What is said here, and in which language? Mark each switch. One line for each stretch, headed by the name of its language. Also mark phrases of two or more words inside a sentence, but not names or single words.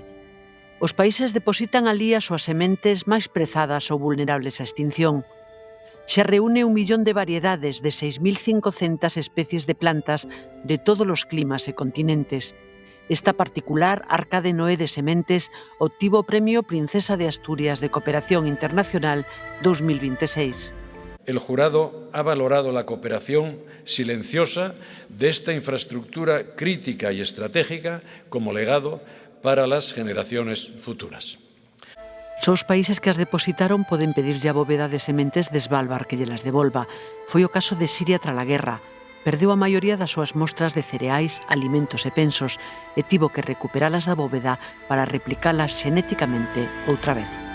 Galician: Os países depositan alí as súas sementes máis prezadas ou vulnerables á extinción. Xa reúne 1 millón de variedades de 6.500 especies de plantas de todos os climas e continentes. Esta particular arca de Noé de sementes obtivo o Premio Princesa de Asturias de Cooperación Internacional 2026.
Spanish: El jurado ha valorado la cooperación silenciosa de esta infraestructura crítica y estratégica como legado para las generaciones futuras.
Galician: Só os países que as depositaron poden pedirlle a bóveda de sementes de Svalbard que lle las devolva. Foi o caso de Siria tras a guerra. Perdeu a maioría das súas mostras de cereais, alimentos e pensos e tivo que recuperalas da bóveda para replicalas xenéticamente outra vez.